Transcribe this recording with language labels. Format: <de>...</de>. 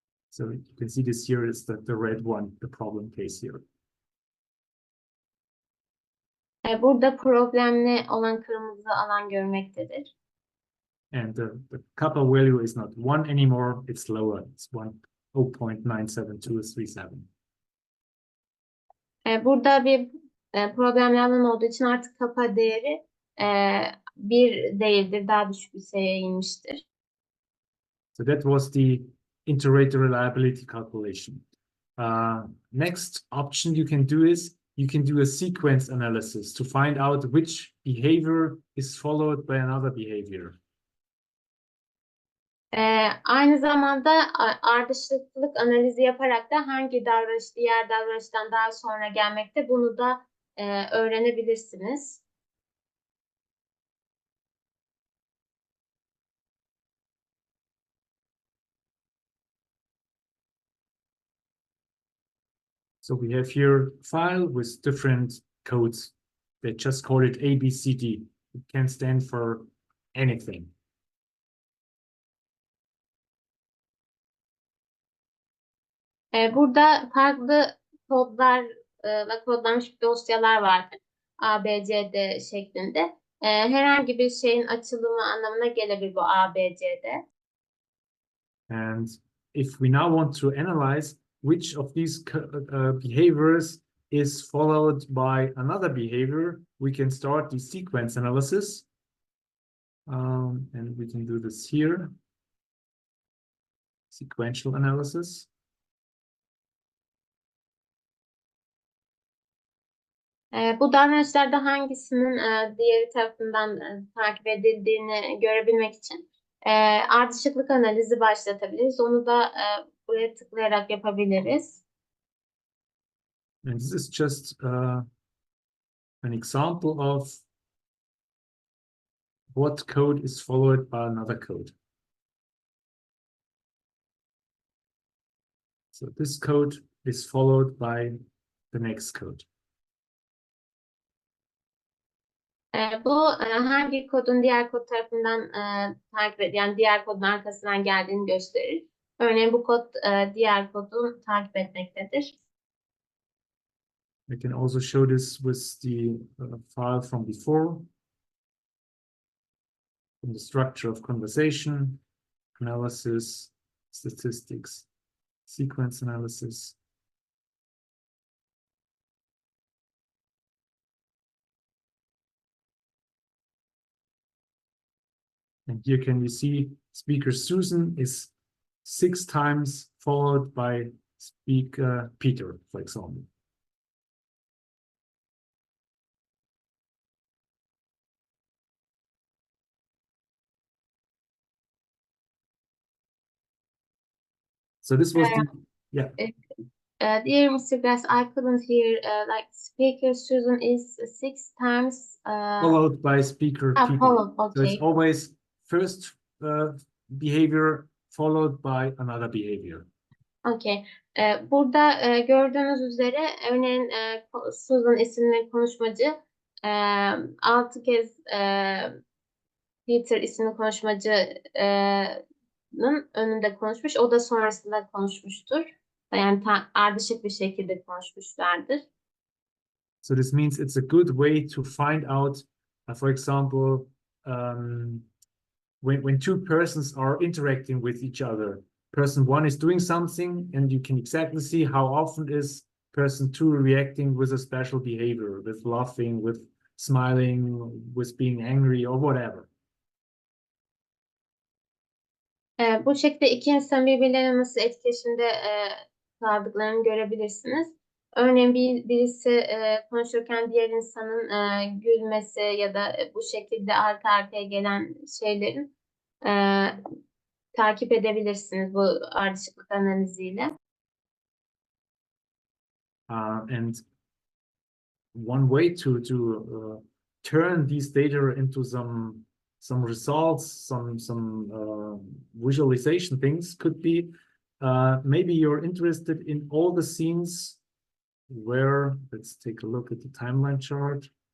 <en>So you can see this here is the red one, the problem case here.</en> <tr>Burada problemli olan kırmızı alan görmektedir.</tr> <en>And the kappa value is not 1 anymore, it's lower. It's 0.97237.</en> <tr>Burada bir problemli alan olduğu için artık kappa değeri 1 değildir, daha düşük bir seviyeye inmiştir.</tr> <en>So that was the iterator reliability calculation. Next option you can do is you can do a sequence analysis to find out which behavior is followed by another behavior.</en> <tr>Aynı zamanda ardışıklık analizi yaparak da hangi davranış diğer davranıştan daha sonra gelmekte, bunu da öğrenebilirsiniz.</tr> <en>So we have here a file with different codes. They just call it ABCD. It can stand for anything.</en> <tr>Burada farklı kodlarla kodlanmış dosyalar vardır. A, B, C, D şeklinde. Herhangi bir şeyin açılımı anlamına gelebilir bu A, B, C, D.</tr> <en>And if we now want to analyze which of these behaviors is followed by another behavior, we can start the sequence analysis. And we can do this here. Sequential analysis.</en> <tr>Bu davranışlarda hangisinin diğeri tarafından takip edildiğini görebilmek için ardışıklık analizi başlatabiliriz. Onu da buraya tıklayarak yapabiliriz.</tr> <en>And this is just an example of what code is followed by another code. So this code is followed by the next code.</en> <tr>Bu hangi kodun diğer kod tarafından takip edilen, yani diğer kodun arkasından geldiğini gösterir. Örneğin bu kod diğer kodu takip etmektedir.</tr> <en>I can also show this with the file from before, from the structure of conversation, analysis, statistics, sequence analysis. And here can you see speaker Susan is 6 times followed by speaker Peter, for example. So this was the, yeah. Dear Mr. Grass, I couldn't hear, like speaker Susan is 6 times Followed by speaker Peter. followed, So it's okay. always first behavior followed by another behavior. Okay.</en> <tr>Burada gördüğünüz üzere örneğin Susan isimli konuşmacı 6 kez Peter isimli konuşmacının önünde konuşmuş. O da sonrasında konuşmuştur. Yani ardışık bir şekilde konuşmuşlardır.</tr> <en>So this means it's a good way to find out, for example, when two persons are interacting with each other. Person 1 is doing something, and you can exactly see how often is person 2 reacting with a special behavior, with laughing, with smiling, with being angry, or whatever.</en> <tr>Bu şekilde iki insan birbirlerine nasıl etkileşimde kaldıklarını görebilirsiniz. Örneğin birisi konuşurken diğer insanın gülmesi ya da bu şekilde arka arkaya gelen şeylerin takip edebilirsiniz bu ardışıklık analiziyle.</tr> <en>And one way to turn these data into some results, some visualization things could be maybe you're interested in all the scenes where, let's take a look at the timeline chart.</en>